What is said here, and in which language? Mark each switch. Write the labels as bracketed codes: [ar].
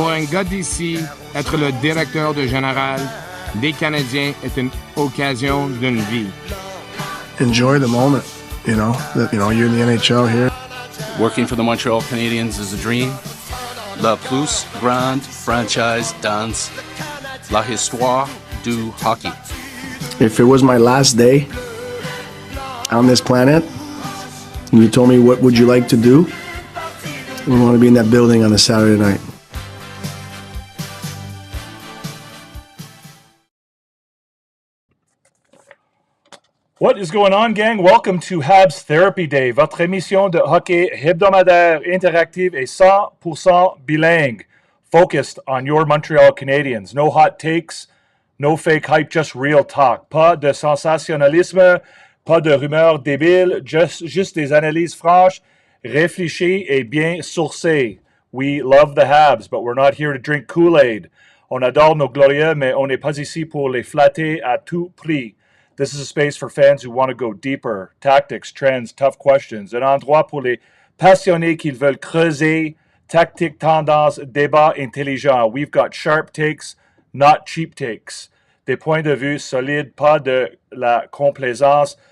[fr] gars d'ici, être le directeur de général des Canadiens est une occasion d'une vie. [en] Enjoy the moment, you're in the NHL here. Working for the Montreal Canadiens is a dream. [fr] La plus grande franchise dans la histoire du hockey. [en] If it was my last day on this planet, and you told me what would you like to do, I want to be in that building on a Saturday night. What is going on, gang? Welcome to HABS Therapy Day, [fr] votre émission de hockey hebdomadaire, interactive et 100% bilingue, [en] focused on your Montreal Canadiens. No hot takes, no fake hype, just real talk. [fr] Pas de sensationnalisme, pas de rumeurs débiles, juste des analyses franches, réfléchies et bien sourcées. [en] We love the Habs, but we're not here to drink Kool-Aid. [fr] On adore nos glorieux, mais on n'est pas ici pour les flatter à tout prix. [en] This is a space for fans who want to go deeper. Tactics, trends, tough questions. [fr] Un endroit pour les passionnés qui veulent creuser. Tactique, tendance, débat intelligent. [en] We've got sharp takes, not cheap takes. [fr] Des points de vue solides, pas de la complaisance.